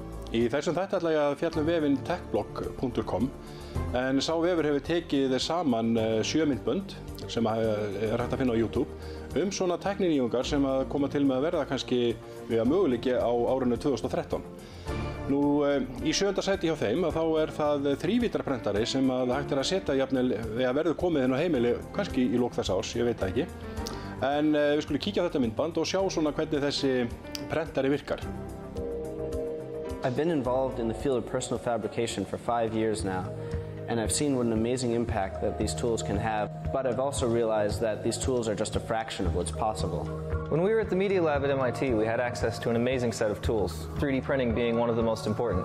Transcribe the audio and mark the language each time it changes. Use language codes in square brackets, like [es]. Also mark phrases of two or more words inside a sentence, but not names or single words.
[is] Í þessum þætti ætla ég að fjalla vefinn techblog.com en sá vefur hefur tekið saman 7 myndbönd sem hægt að finna á YouTube svona tækninýjungar sem að koma til með að verða kannski möguleiki á árinu 2013. Nú, í 7. sæti hjá þeim þá það þrívíddarprentari sem að hægt að setja jafnvel verður komið inn á heimili kannski í lok þessa árs, ég veit það ekki. En við skulum kíkja á þetta myndband og sjá svona hvernig þessi prentari virkar. [en] I've been involved in the field of personal fabrication for 5 years now, and I've seen what an amazing impact that these tools can have, but I've also realized that these tools are just a fraction of what's possible. When we were at the Media Lab at MIT, we had access to an amazing set of tools, 3D printing being one of the most important.